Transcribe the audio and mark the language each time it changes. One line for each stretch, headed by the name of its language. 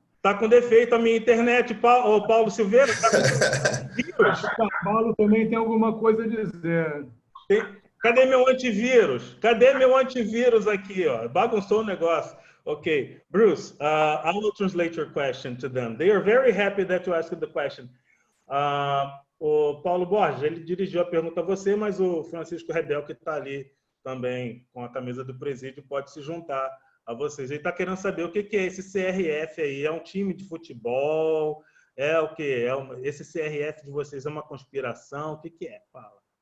Portuguese: Tá com defeito a minha internet, Ô, Paulo Silveira? Tá com vírus? O Paulo também tem alguma coisa a dizer. Cadê meu antivírus? Cadê meu antivírus aqui? Ó? Bagunçou o negócio.
English: Okay, Bruce, I will translate your question to them. They are very happy that you asked the question.
Portuguese: O Paulo Borges, ele dirigiu a pergunta a você, mas o Francisco Rebel, que está ali também com a camisa do presídio, pode se juntar a vocês. Ele está querendo saber o que é esse CRF aí. É um time de futebol? É o quê? Esse CRF de vocês é uma conspiração? O que é? Fala.